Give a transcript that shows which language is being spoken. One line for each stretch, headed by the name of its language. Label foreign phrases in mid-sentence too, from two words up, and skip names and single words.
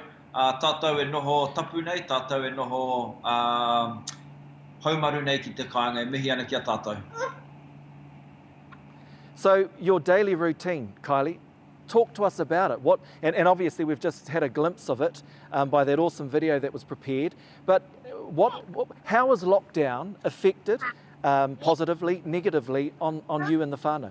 Māori: Tātou e noho tapu nei, tātou e noho haumaru nei ki te kāinga, e mihi ana kia tātou.
English: So your daily routine, Kylie, talk to us about it. And obviously we've just had a glimpse of it by that awesome video that was prepared. But how has lockdown affected positively, negatively on you and the whānau?